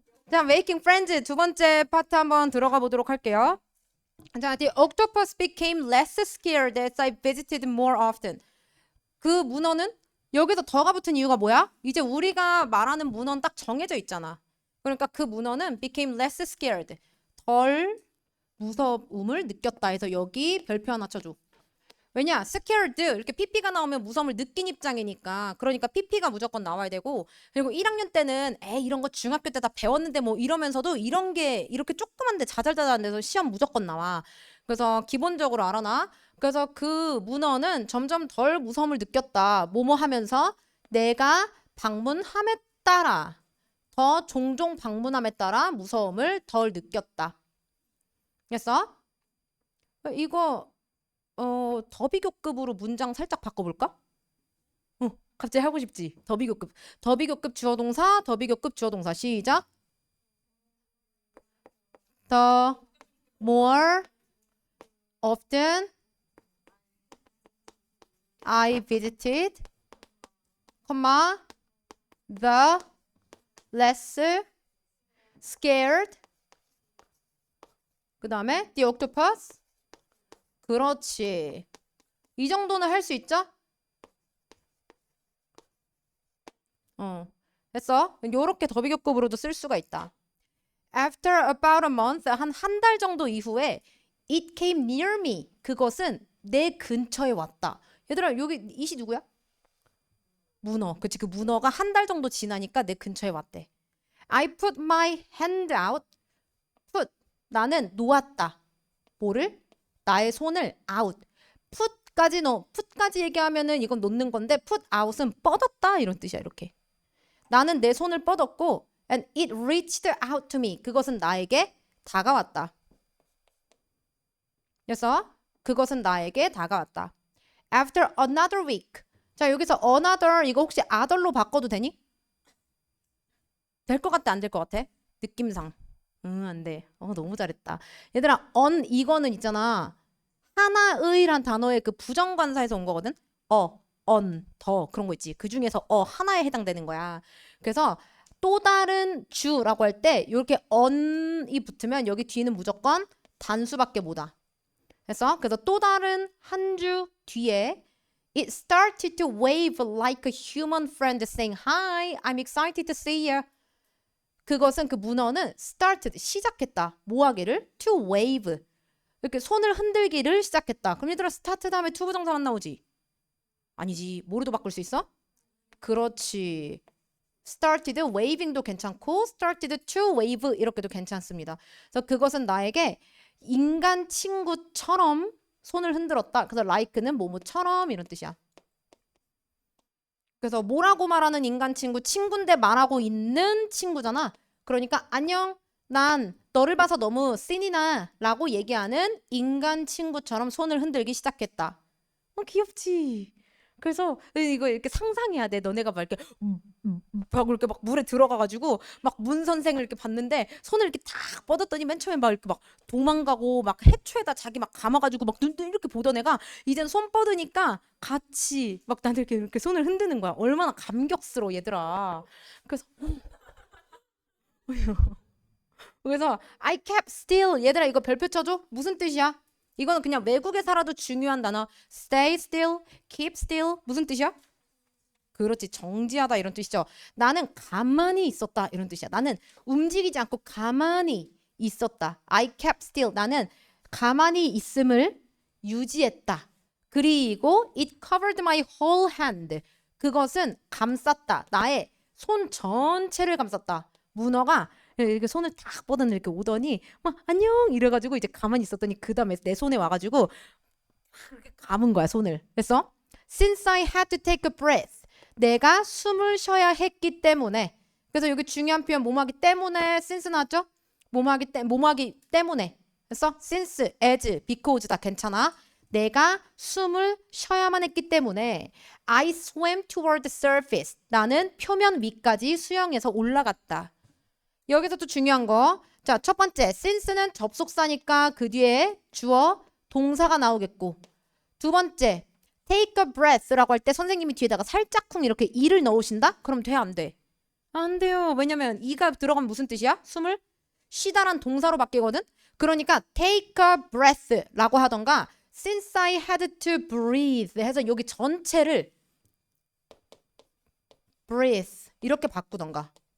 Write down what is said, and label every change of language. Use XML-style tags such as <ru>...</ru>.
<ko>자,</ko> <en>making friends</en> <ko>두 번째 파트 한번 들어가 보도록 할게요.</ko> <en>자, the octopus became less scared as I visited more often.</en> <ko>그 문어는 여기서 더가 붙은 이유가 뭐야? 이제 우리가 말하는 문어는 딱 정해져 있잖아. 그러니까 그 문어는</ko> <en>became less scared.</en> <ko>덜 무서움을 느꼈다 해서 여기 별표 하나 쳐줘. 왜냐? scared 이렇게 pp가 나오면 무서움을 느낀 입장이니까. 그러니까 pp가 무조건 나와야 되고, 그리고 1학년 때는 이런 거 중학교 때 다 배웠는데 뭐 이러면서도 이런 게 이렇게 조그만데 자잘자잘한 데서 시험 무조건 나와. 그래서 기본적으로 알아놔. 그래서 그 문어는 점점 덜 무서움을 느꼈다. 뭐뭐 하면서 내가 방문함에 따라 더 종종 방문함에 따라 무서움을 덜 느꼈다. 됐어? 이거 더비교급으로 문장 살짝 바꿔볼까? 갑자기 하고 싶지? 더비교급. 더비교급 주어동사, 더비교급 주어동사. 시작.</ko> <en>The more often I visited, the less scared.</en> <ko>그 다음에</ko> <en>the octopus.</en> <ko>그렇지. 이 정도는 할 수 있죠? 됐어? 요렇게 더비교급으로도 쓸 수가 있다.</ko> <en>After about a month,</en> <ko>한 달 정도 이후에</ko> <en>it came near me.</en> <ko>그것은 내 근처에 왔다. 얘들아, 여기 이시 누구야? 문어. 그치, 그 문어가 한 달 정도 지나니까 내 근처에 왔대.</ko> <en>I put my hand out. put.</en> <ko>나는 놓았다. 뭐를? 나의 손을 out. put까지 얘기하면은 이건 놓는 건데 put out은 뻗었다 이런 뜻이야. 이렇게. 나는 내 손을 뻗었고</ko> <en>and it reached out to me.</en> <ko>그것은 나에게 다가왔다. 그래서 그것은 나에게 다가왔다.</ko> <en>After another week.</en> <ko>자, 여기서 another 이거 혹시 other로 바꿔도 되니? 될 것 같아? 안 될 것 같아? 느낌상. 안 돼. 너무 잘했다. 얘들아, 이거는 있잖아. 하나의란 단어의 그 부정관사에서 온 거거든. 더 그런 거 있지. 그 중에서 하나에 해당되는 거야. 그래서 또 다른 주라고 할 때 이렇게 on이 붙으면 여기 뒤는 무조건 단수밖에 못 와. 그래서 또 다른 한 주 뒤에</ko> <en>it started to wave like a human friend saying hi, I'm excited to see you.</en> <ko>그것은 그 문어는 started 시작했다. 뭐 하기를? to wave. 이렇게 손을 흔들기를 시작했다. 그럼 얘들아 start 다음에 to 부정사만 나오지? 아니지. 뭐로도 바꿀 수 있어? 그렇지.</ko> <en>started waving</en> <ko>도 괜찮고</ko> <en>started to wave</en> <ko>이렇게도 괜찮습니다. 그래서 그것은 나에게 인간 친구처럼 손을 흔들었다. 그래서 like는 뭐뭐처럼 이런 뜻이야. 그래서 뭐라고 말하는 인간 친구, 친구인데 말하고 있는 친구잖아. 그러니까 안녕, 난 너를 봐서 너무 신이 나 라고 얘기하는 인간 친구처럼 손을 흔들기 시작했다. 귀엽지? 그래서 이거 이렇게 상상해야 돼. 너네가 막 이렇게 막 이렇게 막 물에 들어가가지고 막 문 선생을 이렇게 봤는데 손을 이렇게 탁 뻗었더니 맨 처음에 막 이렇게 막 도망가고 막 해초에다 자기 막 감아가지고 막 눈 이렇게 보던 애가 이젠 손 뻗으니까 같이 막 나한테 이렇게 손을 흔드는 거야. 얼마나 감격스러워 얘들아. 그래서 그래서</ko> <en>I kept still.</en> <ko>얘들아 이거 별표 쳐줘. 무슨 뜻이야? 이거는 그냥 외국에 살아도 중요한 단어.</ko> <en>Stay still, keep still.</en> <ko>무슨 뜻이야? 그렇지. 정지하다 이런 뜻이죠. 나는 가만히 있었다 이런 뜻이야. 나는 움직이지 않고 가만히 있었다.</ko> <en>I kept still.</en> <ko>나는 가만히 있음을 유지했다. 그리고</ko> <en>it covered my whole hand.</en> <ko>그것은 감쌌다. 나의 손 전체를 감쌌다. 문어가 이렇게 손을 딱 뻗어 이렇게 오더니 막 안녕 이래가지고 이제 가만히 있었더니 그 다음에 내 손에 와가지고 이렇게 감은 거야 손을. 그래서</ko> <en>since I had to take a breath.</en> <ko>내가 숨을 쉬어야 했기 때문에. 그래서 여기 중요한 표현 뭐뭐하기 때문에 since 나왔죠? 뭐뭐하기 때문에. 그래서 since, as, because 다 괜찮아. 내가 숨을 쉬어야만 했기 때문에</ko> <en>I swam toward the surface.</en> <ko>나는 표면 위까지 수영해서 올라갔다. 여기서 또 중요한 거. 자, 첫 번째 since는 접속사니까 그 뒤에 주어 동사가 나오겠고, 두 번째</ko> <en>take a breath</en> <ko>라고 할 때 선생님이 뒤에다가 살짝쿵 이렇게 이를 넣으신다? 그럼 돼, 안 돼? 안 돼요. 왜냐면 이가 들어가면 무슨 뜻이야? 숨을 쉬다란 동사로 바뀌거든. 그러니까</ko> <en>take a breath</en> <ko>라고 하던가</ko> <en>since I had to breathe</en> <ko>해서 여기 전체를 breathe 이렇게 바꾸던가.</ko>